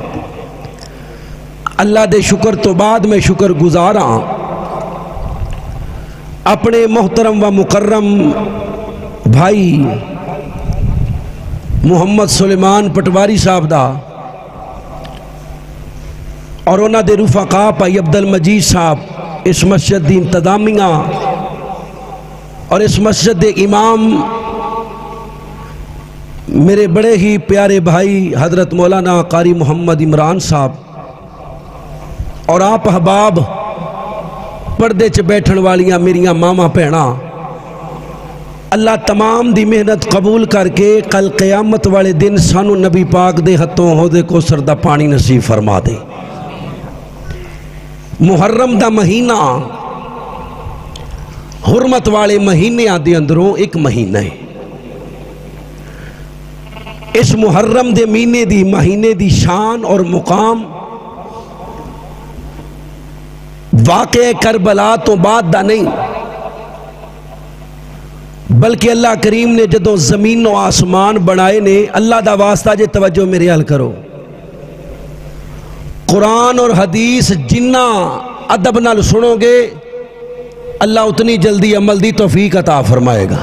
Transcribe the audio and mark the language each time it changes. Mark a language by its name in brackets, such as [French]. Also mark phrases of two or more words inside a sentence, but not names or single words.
[Punjabi] اللہ دے شکر تو بعد میں شکر گزاراں اپنے محترم و مکرم بھائی محمد سلیمان پٹواری صاحب دا اور انہاں دے رفقا بھائی عبد المجید صاحب اس مسجد دی انتظامیہ اور اس مسجد دے امام میرے بڑے ہی پیارے بھائی حضرت مولانا قاری محمد عمران صاحب اور آپ احباب پردے چ بیٹھن والیاں میریاں ماما بھیڑاں، اللہ تمام دی محنت قبول کر کے کل قیامت والے دن سانو نبی پاک دے ہتھوں حوض کوثر دا پانی نصیب فرما دے. محرم دا مہینہ حرمت والے مہینے دے اندروں ایک مہینہ ہے. اس محرم دے مہینے دی شان اور مقام واقع کربلا تو بعد دا نہیں، بلکہ اللہ کریم نے جدوں زمین و آسمان بنائے نے، اللہ دا واسطہ جے توجہ میرے حل کرو، قرآن اور حدیث جنہ ادب نال سنو گے اللہ اتنی جلدی عمل دی توفیق عطا فرمائے گا.